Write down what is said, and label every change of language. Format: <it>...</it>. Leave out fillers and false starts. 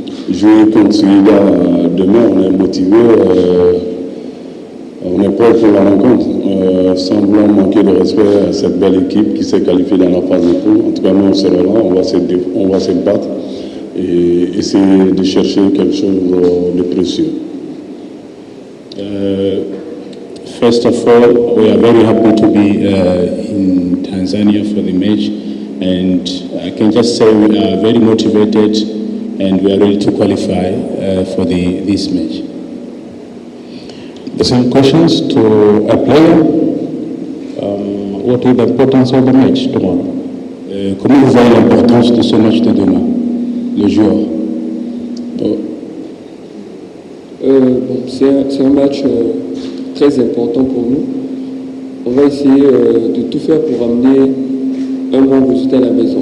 <fr>Jouer contre celui-là demain, on est motivé, on est prêt pour la rencontre, sans vouloir manquer de respect à cette belle équipe qui s'est qualifiée dans la phase de poule. En tout cas, nous, on sera là, on va se battre et essayer de chercher quelque chose de précieux.</fr> <en>First of all, we are very happy to be in Tanzania for the match, and I can just say we are very motivated and we are ready to qualify for this match. The same questions to a player. What is the importance of the match tomorrow?</en> <fr>Comment vous voyez l'importance de ce match de demain, le joueur? C'est un match très important pour nous. On va essayer de tout faire pour amener un bon résultat à la maison.</fr>